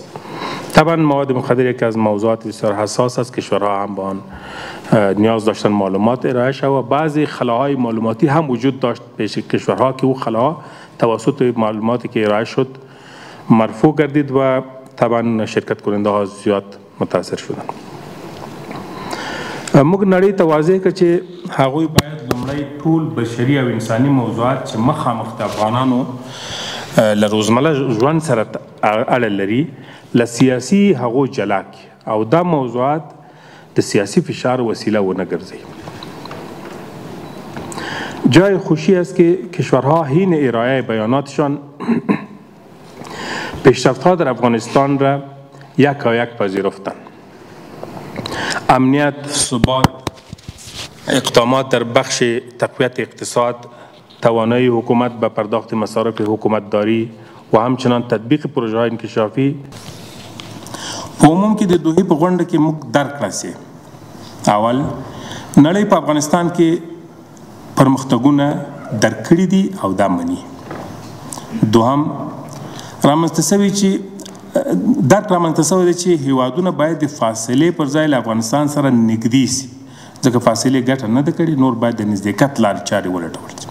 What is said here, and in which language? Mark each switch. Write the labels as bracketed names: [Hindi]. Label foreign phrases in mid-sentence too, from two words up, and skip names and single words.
[Persian] طبعا مواد مخدر یکی از موضوعات بسیار حساس است، کشورها هم با آن نیاز داشتن معلومات ارائه شود و بعضی خلاهای معلوماتی هم وجود داشت پیش کشورها که او خلاها توسط معلوماتی که ارائه شد مرفوع گردید و طبعا شرکت کننده ها زیاد متاثر شدند. [Pashto] موږ نړۍ ته واضح کړ چې هغوی باید لومړی ټول بشري او انساني موضوعات چې مخامخ د افغانانو له روزمره ژوند سره اړه لري له سیاسي هغو جلا کړي او دا موضوعات د سیاسی فشار وسیله ونه ګرځي. [Persian] جای خوشی است که کشورها حین ارائه بیاناتشان پیشرفت‌ها در افغانستان را یک پذیرفتند. امنیت، ثبات، اقدامات در بخش تقویت اقتصاد، توانایی حکومت به پرداخت مصارف حکومتداری و همچنان تطبیق پروژه‌های انکشافی عموم [Pashto] کې د دوحې په غونډه کې موږ درک راسي. اول نړۍ په افغانستان کې پرمختګونه درک کړي دي او دا مني. دوهم رامنځته شوي چې درک رامنځته شوی دی چې هیوادونه باید د فاصلې پر ځای له افغانستان سره نږدې سي، ځکه فاصلې ګټه نه ده کړې، نور باید د نزدېکت لارې چارې ولټول شي.